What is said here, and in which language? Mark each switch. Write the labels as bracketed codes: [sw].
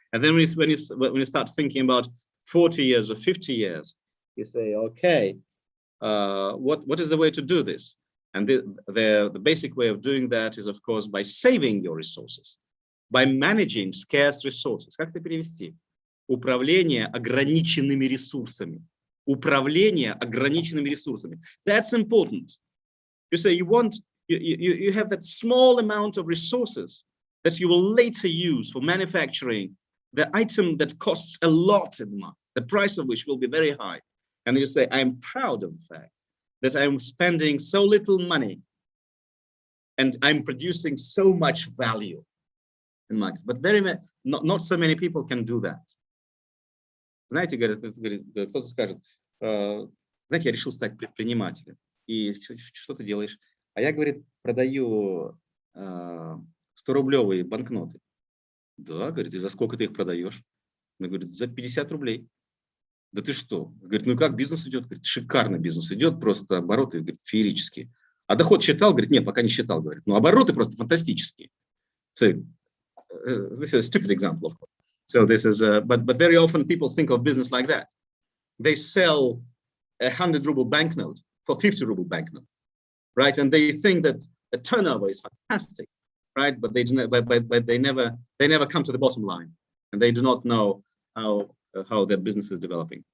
[en] And then when you start thinking about 40 years or 50 years, you say, okay, what is the way to do this? And the basic way of doing that is, of course, by saving your resources, by managing scarce resources. [ru] Как это перевести? Управление ограниченными ресурсами. Управление ограниченными ресурсами. [en] That's important. You say you have that small amount of resources that you will later use for manufacturing the item that costs a lot in the market, the price of which will be very high. And you say, I'm proud of the fact that I'm spending so little money and I'm producing so much value in market. But not so many people can do that. [ru] Знаете, кто-то скажет, знаете, я решил стать предпринимателем. И что ты делаешь? А я, говорит, продаю 100-рублевые банкноты. Да, говорит, и за сколько ты их продаешь? Она говорит, за 50 рублей. Да ты что? Говорит, ну как бизнес идет? Говорит, шикарно бизнес идет, просто обороты, говорит, феерические. А доход считал? Говорит, нет, пока не считал, говорит. Но обороты просто фантастические. [en] So, this is a stupid example, of course. So this is, but very often people think of business like that. They sell a 100-ruble banknote for 50-ruble banknote, right? And they think that the turnover is fantastic, right? But they never come to the bottom line, and they do not know how their business is developing.